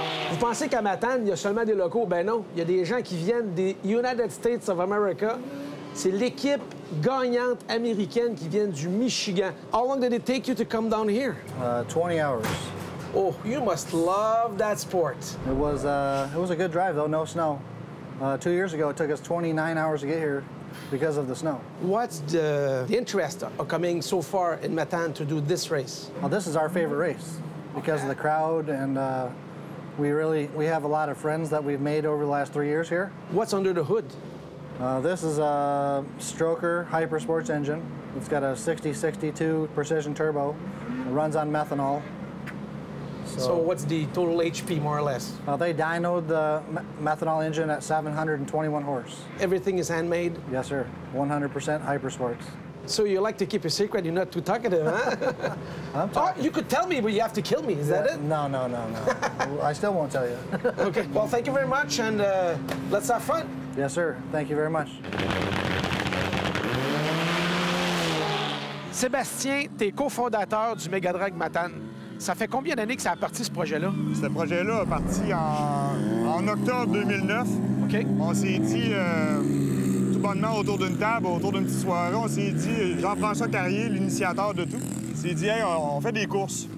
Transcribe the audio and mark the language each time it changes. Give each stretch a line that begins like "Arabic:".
French: Vous pensez qu'à Matane, il y a seulement des locaux? Ben non, il y a des gens qui viennent des United States of America. C'est l'équipe gagnante américaine qui vient du Michigan.
English: How long did it take you to come down here? 20 hours. Oh, you must love that sport. It was a good drive, though, no snow. 2 years ago, it took us 29 hours to get here because of the snow. What's the interest of coming so far in Matane to do this race? Well, this is our favorite race because of the crowd, and we have a lot of friends that we've made over the last 3 years here. What's under the hood? This is a Stroker Hyper Sports engine. It's got a 6062 precision turbo. It runs on methanol. So what's the total HP, more or less? They dynoed the methanol engine at 721 horse. Everything is handmade? Yes, sir. 100% Hyper Sports. So you like to keep a secret, you're not too talkative, huh? Oh, you could tell me, but you have to kill me, is that it? No. I still won't tell you. Okay, well, thank you very much, and let's have fun. Yes, sir. Thank you very much.
French: Sébastien, t'es cofondateur du Megadrag Matane. Ça fait combien d'années que ça a parti, ce projet-là? Ce projet-là a parti en octobre 2009. OK. On s'est dit, tout bonnement autour d'une table, autour d'une petite soirée, on s'est dit, Jean-François Carrier, l'initiateur de tout, s'est dit, hey, on fait des courses.